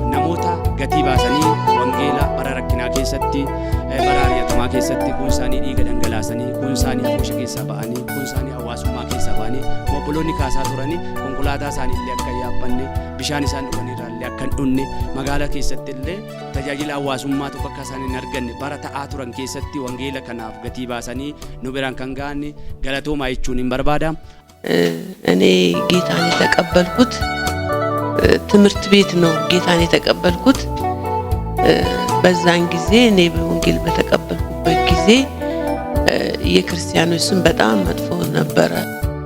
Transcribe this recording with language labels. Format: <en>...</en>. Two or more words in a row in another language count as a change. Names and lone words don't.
<om>Namoota gatii baasanii wangeela bara rakkinaa keessatti bara ari'atamaa keessatti kun isaanii dhiiga dhangalaasanii kun isaanii hafuusha keessaa ba'anii kun isaanii hawaasummaa keessaa ba'anii obboloonni kaasaa turanii konkolaataa isaanii illee akka yaabbanne bishaan isaan dhuganirraa illee akka hin dhunne magaalaa keessatti illee tajaajila hawaasummaa tokko akka isaan hin arganne bara ta'aa turan keessatti wangeela kanaaf gatii baasanii nu biraan kan ga'an galatoomaa jechuun hin barbaada.</om> <am>እኔ ጌታን የተቀበልኩት ትምህርት ቤት ነው ጌታን የተቀበልኩት በዛን ጊዜ እኔ በወንጌል በተቀበልኩበት ጊዜ የክርስቲያኖች ስም በጣም መጥፎ ነበረ።</am>